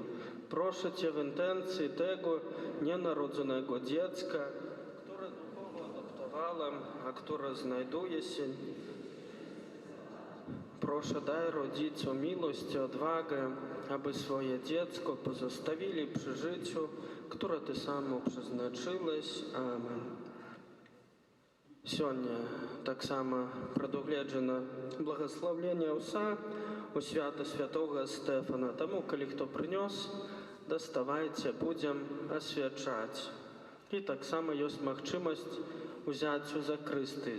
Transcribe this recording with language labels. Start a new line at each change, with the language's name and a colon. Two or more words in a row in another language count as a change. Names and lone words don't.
Polish: Proszę Cię w intencji tego nienarodzonego dziecka, które duchowo adoptowałem, a które znajduje się. Proszę, daj rodzicom miłość i odwagę, aby swoje dziecko pozostawili przy życiu, które Ty sam przeznaczyłeś. Amen.
Belarusian: Сёння таксама прадугледжана благаслаўленне ўса у свята святога Стэфана. Таму, калі хто прынёс, даставайце, будзем асвячаць. І таксама ёсць магчымасць узяць у закрысты.